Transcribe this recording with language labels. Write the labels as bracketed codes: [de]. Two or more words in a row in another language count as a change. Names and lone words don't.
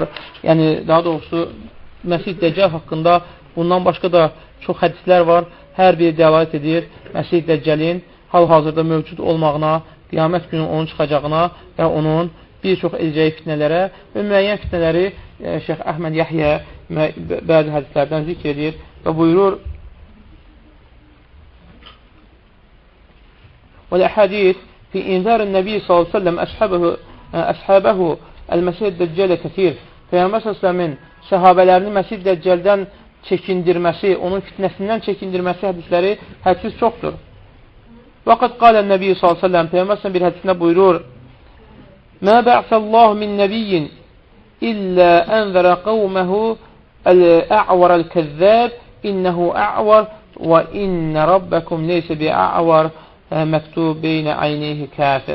[az] Yəni, daha doğrusu, Məsih Dəccəl haqqında bundan başqa da çox hədislər var. Hər biri dəlalət edir Məsih Dəccəlin hal-hazırda mövcud olmağına, qiyamət günü onun çıxacağına və onun bir çox edəcəyi fitnələrə və müəyyən fitnələri Şeyx Əhməd Yəhyə bəzi hədislərdən zikr edir və buyurur [ar] وَالْأَحَادِيث فِي إِنْذَارِ النَّبِيِّ صَلَّى اللّٰهُ عَلَيْهِ وَسَلَّمْ أَصْحَابَهُ الْمَسِيحِ الدَّجَّالِ كَثِيرٌ. [az] Peyğəmbər s.ə.v-in səhabələrini Məsih Dəccəldən çəkindirməsi, onun fitnəsindən çəkindirməsi hədisləri hədsiz çoxdur. [ar] وقد قال النبي ﷺ [az] Peyğəmbər s.ə.v bir hədisində buyurur [ar] ما بعث الله من نبي إلا أنذر قومه الأعور الكذاب إنه أعور وإن ربكم ليس بأعور مكتوب بين عينيه كافر.